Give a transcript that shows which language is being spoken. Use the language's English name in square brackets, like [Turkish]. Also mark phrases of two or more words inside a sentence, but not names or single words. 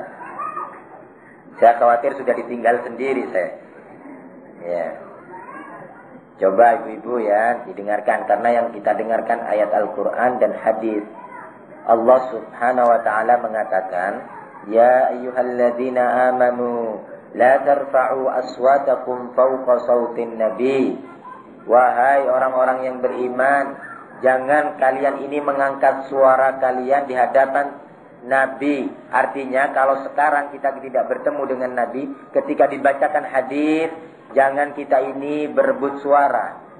[Indonesian] Saya khawatir sudah ditinggal sendiri saya. Ya. Coba ibu-ibu ya didengarkan, karena yang kita dengarkan ayat Al-Quran dan hadis. Allah [Arabic] سبحانه وتعالى [Indonesian] mengatakan, [Arabic] يا أيها الذين آمنوا لا ترفعوا أصواتكم فوق صوت النبي [Indonesian] Wahai orang-orang yang beriman, jangan kalian ini mengangkat suara kalian di hadapan Nabi. Artinya kalau sekarang kita tidak bertemu dengan Nabi, ketika dibacakan hadis, jangan kita ini berebut suara.